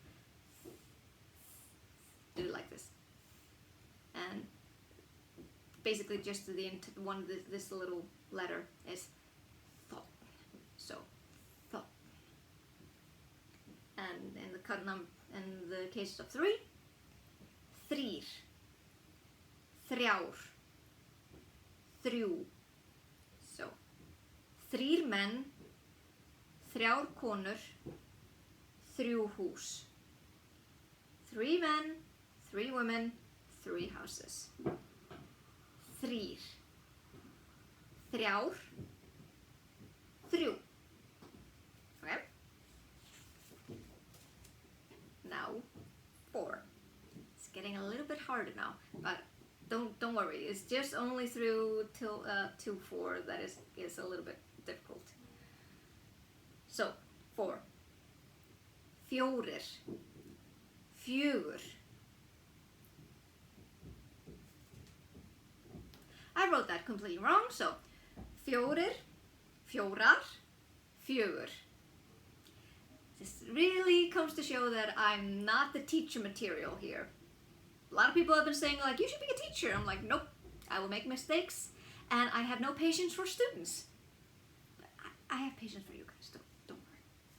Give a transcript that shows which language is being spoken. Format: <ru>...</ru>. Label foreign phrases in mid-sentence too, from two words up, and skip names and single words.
<en>Do it like this. And basically just the one, this little letter is th. So, th. And in the cases of 3,</en> <is>þrír, þrjár, þrjú. So, 3 menn, 3 konur, 3 hús.</is> <en>3 men, 3 women, 3 houses.</en> <is>Þrír, þrjár, 3.</is> <en>Okay? Now 4. It's getting a little bit harder now, but don't worry. It's just only through till 4 that is a little bit difficult. So 4.</en> <is>Fjórir, fjögur.</is> <en>I wrote that completely wrong, so</en> <is>fjórir, fjórar, fjögur.</is> <en>This really comes to show that I'm not the teacher material here. A lot of people have been saying like, you should be a teacher. I'm like, nope, I will make mistakes and I have no patience for students. But I have patience for you guys, don't worry.</en>